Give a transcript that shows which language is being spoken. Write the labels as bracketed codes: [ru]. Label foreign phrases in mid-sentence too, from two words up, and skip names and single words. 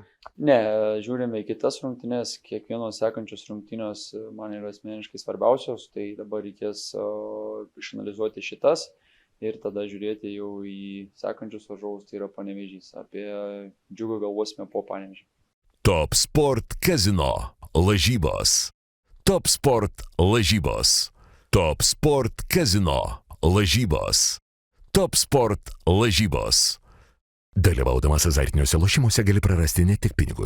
[lt] Ne, žiūrime į kitas rungtynės, kiekvienos sekančios rungtynės man yra asmeniškai svarbiausios, tai dabar reikės išanalizuoti šitas ir tada žiūrėti jau į sekančius varžovus, tai yra Panevėžys. Apie Džiugą galvosime po Panevėžį. Top Sport Casino lažybos. Top Sport lažybos. Top Sport Casino lažybos. Top Sport lažybos. Dalyvaudamas azartiniuose lošimuose gali prarasti ne tik pinigus,